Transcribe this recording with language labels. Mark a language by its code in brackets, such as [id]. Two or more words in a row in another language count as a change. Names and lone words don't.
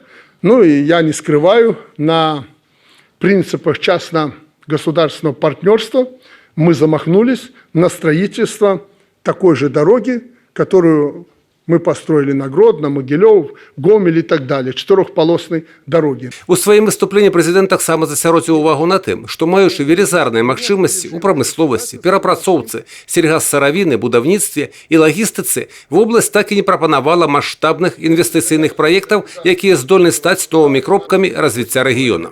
[ru] Ну и я не скрываю, на принципах частно-государственного партнерства мы замахнулись на строительство такой же дороги, которую мы построили на Гродно, Могилев, Гомель и так далее, чотирьохполосной дороги. [be] У сваім выступленні прэзідэнт таксама засяродзіў увагу на тым, што маючы велізарныя магчымасці ў прамысловасці, перапрацоўцы, сельгасаравіны, будаўніцтве і лагістыцы, вобласць так і не прапанавала маштабных інвестыцыйных праектаў, якія здольны стаць новымі кропкамі развіцця рэгіёна.